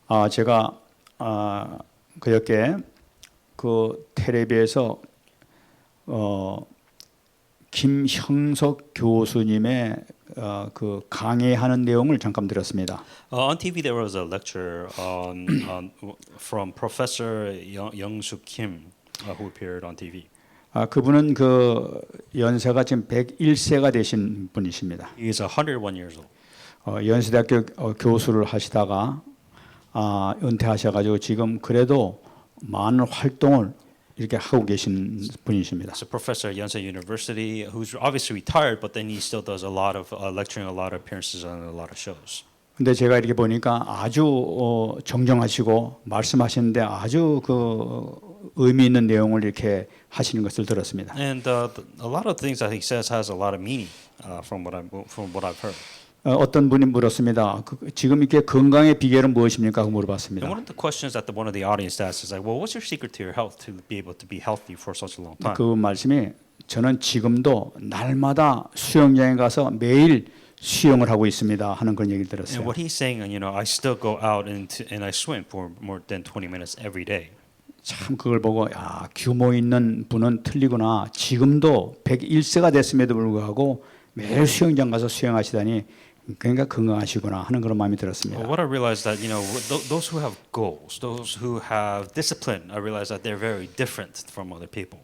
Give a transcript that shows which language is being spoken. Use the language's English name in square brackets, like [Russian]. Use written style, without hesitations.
[Korean] 제가 그저께 그 텔레비에서 김형석 교수님의 그 강의하는 내용을 잠깐 들었습니다. [English] On TV, there was a lecture from Professor Young-suk Kim, who appeared on TV. [Korean] 그분은 그 연세가 지금 101세가 되신 분이십니다. [English] He is 101 years old. [Korean] 연세대학교 교수를 하시다가 은퇴하셔가지고 지금 그래도 많은 활동을 이렇게 하고 계신 분이십니다. [English] He's a professor at Yonsei University, who's obviously retired, but then he still does a lot of lecturing, a lot of appearances on a lot of shows. [Korean] 근데 제가 이렇게 보니까 아주 정정하시고 말씀하시는데 아주 그 의미 있는 내용을 이렇게 하시는 것을 들었습니다. [English] And a lot of things that he says has a lot of meaning from what I've heard. [Korean] 어떤 분이 물었습니다. 지금 이렇게 건강의 비결은 무엇입니까? 하고 물어봤습니다. [English] And one of the questions that one of the audience asked is like, well, what's your secret to your health to be able to be healthy for such a long time? [Korean] 그 말씀이 저는 지금도 날마다 수영장에 가서 매일 수영을 하고 있습니다. 하는 그런 얘기를 들었어요. [English] And what he's saying, I still go out and I swim for more than 20 minutes every day. [Korean] 참 그걸 보고 규모 있는 분은 틀리구나. 지금도 101세가 됐음에도 불구하고 매일 수영장 가서 수영하시다니 그러니까 건강하시구나 하는 그런 마음이 들었습니다. [English] What I realized that those who have goals, those who have discipline, I realized that they're very different from other people.